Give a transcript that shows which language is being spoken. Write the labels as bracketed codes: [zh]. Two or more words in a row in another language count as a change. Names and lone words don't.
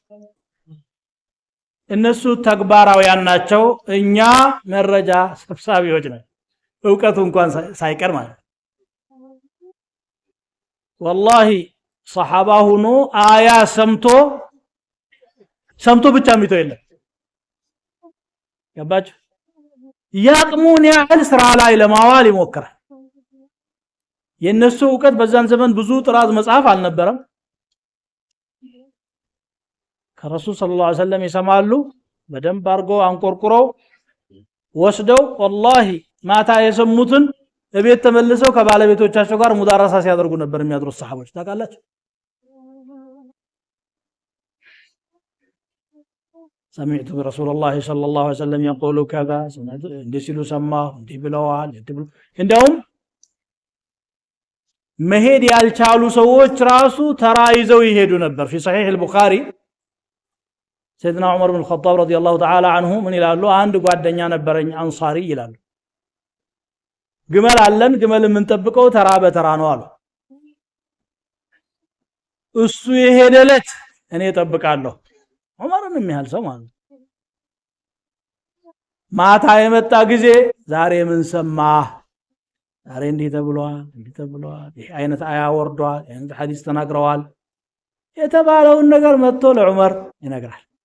[am] እነሱ ተግባራውያን ናቸው እኛ መረጃ ሰብሳቢዎች ነን ዕውቀቱ እንኳን ሳይቀር ማለት والله ሰሃባ ሆኖ አያ ሰምቶ ብቻ የሚተው የለም ገባችሁ ያቅሙን ያህል ስራ ላይ ለማዋል ይሞክራል የነሱ ዕውቀት በዛን ዘመን ብዙ ጥራዝ መጽሐፍ አልነበረም ከረሱል [ar] صلى الله عليه وسلم [am] ይሰማሉ በደንብ አርጎ አንቆርቁረው ወስደው والله ማታ የሰሙትን እቤት ተመልሰው ከባለቤቶቻቸው ጋር ሙዳረሳ ሲያደርጉ ነበር የሚያድሩት ሰሃቦች ታውቃላችሁ [ar] سمعت رسول الله صلى الله عليه وسلم يقول كذا [am] እንደሲሉ ሰማሁ እንዲህ ብለዋል እንደውም መሄድ ያልቻሉ ሰዎች ራሱ ተራይዘው ይሄዱ ነበር [ar] في صحيح البخاري سيدنا عمر بن الخطاب رضي الله تعالى عنه من [am] ይላሉ አንድ ጓደኛ ነበረኝ አንሳሪ ይላሉ ግመል አለን ግመል የምንጠብቀው ተራ በተራ ነው አሉ እሱ የሄደለት እኔ እጠብቃለሁ ዑመርን የሚያህል ሰው ማለት ማታ የመጣ ጊዜ ዛሬ ምን ሰማህ ዛሬ እንዲህ ተብሏል ይሄ አይነት አያ ወርዷል እንደ ሐዲስ ተናግረዋል የተባለውን ነገር መጥቶ ለዑመር ይነግራል